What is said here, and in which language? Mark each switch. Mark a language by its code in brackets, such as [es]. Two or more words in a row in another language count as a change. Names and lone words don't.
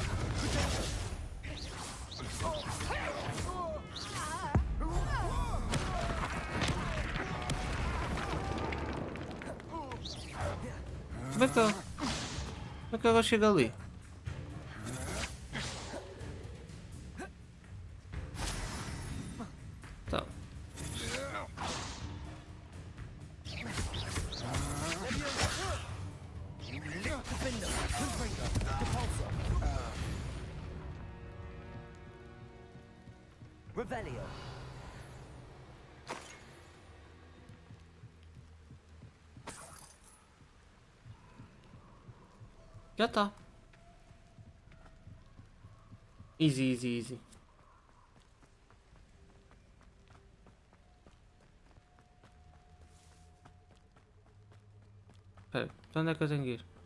[pt] Como é que ela chega ali? Tá. Defendo. Confringo. Depulso. Revelio. Já tá. [en] Easy, easy, easy. [pt] Espera, para onde é que eu tenho que ir?